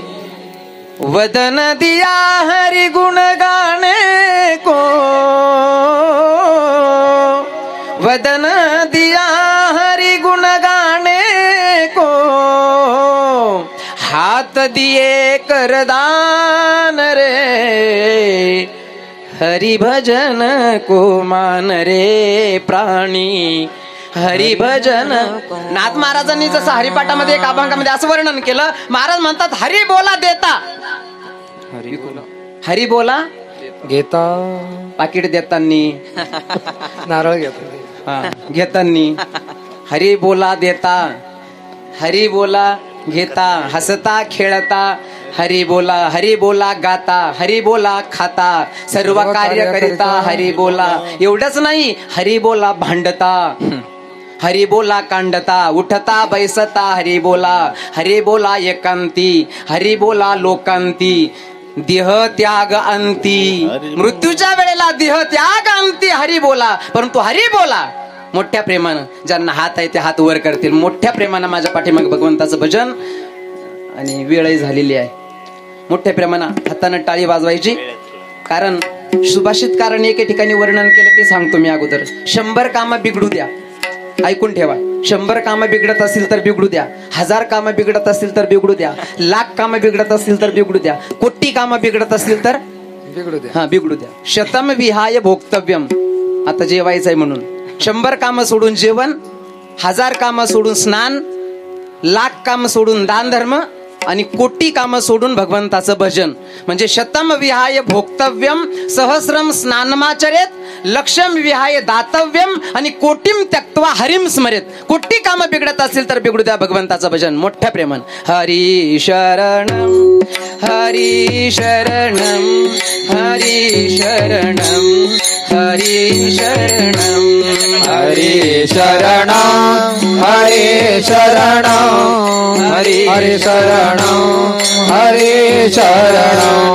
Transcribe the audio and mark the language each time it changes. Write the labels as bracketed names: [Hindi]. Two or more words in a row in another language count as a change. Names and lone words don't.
[Hindi] वदन दिया हरि गुण गाने को, वदन दिया हरि गुण गाने को. हाथ दिए करदान रे. हरि भजन को मान रे प्राणी. हरि भजन. [Marathi] नाथ महाराजांनी जसं हरिपाठामध्ये एक अभंगामध्ये असं वर्णन केलं. महाराज म्हणतात हरि बोला देता, हरि बोला घेता, पाकिट देतानी, नारळ घेता, घेतानी. हरि बोला देता, हरि बोला घेता, हसता खेळता. हरि बोला गाता, हरि बोला खाता, सर्व कार्य करिता. हरि बोला. एवढंच नाही, हरि बोला भांडता, हरि बोला कांडता, उठता बैसता. हरि बोला एकांती, हरि बोला लोकांती. देह त्याग अंती, मृत्यूच्या वेळेला देह त्याग अंती. हरि बोला. परंतु हरि बोला मोठ्या प्रेमानं. ज्यांना हात आहे ते हात वर करतील. मोठ्या प्रेमानं माझ्या पाठीमागे भगवंताचं भजन. आणि वेळही झालेली आहे. मोठ्या प्रेमानं हातानं टाळी वाजवायची. कारण सुभाषितकाराने एके ठिकाणी वर्णन केलं ते सांगतो मी अगोदर. 100 कामं बिघडू द्या, ऐकून ठेवा. 100 कामं बिघडत असतील तर बिघडू द्या, 1000 कामं बिघडत असतील तर बिघडू द्या, 1,00,000 कामं बिघडत असतील तर बिघडू द्या, कोटी कामं बिघडत असतील तर बिघडू द्या. हा बिघडू द्या. [Sanskrit] शतम विहाय भोक्तव्यम. [Marathi] आता जेवायचंय म्हणून 100 कामं सोडून जेवण, 1000 कामं सोडून स्नान, 1,00,000 कामं सोडून दान धर्म आणि कोटी कामं सोडून भगवंताचं भजन. म्हणजे [Sanskrit] शतम विहाय भोक्तव्यम सहस्रम स्नानमाचरेत लक्ष्यम विहाय दातव्यम [Marathi] आणि [Sanskrit] कोटीम त्यक्त्वा हरिम स्मरेत. [Marathi] कोटी काम बिघडत असतील तर बिघडू द्या भगवंताचं भजन मोठ्या प्रेमान. [Sanskrit] हरी शरणम हरी शरणम हरी शरणम हरी शरणम हरी शरणं हरी शरणं हरी हरी शरणं हरी शरणं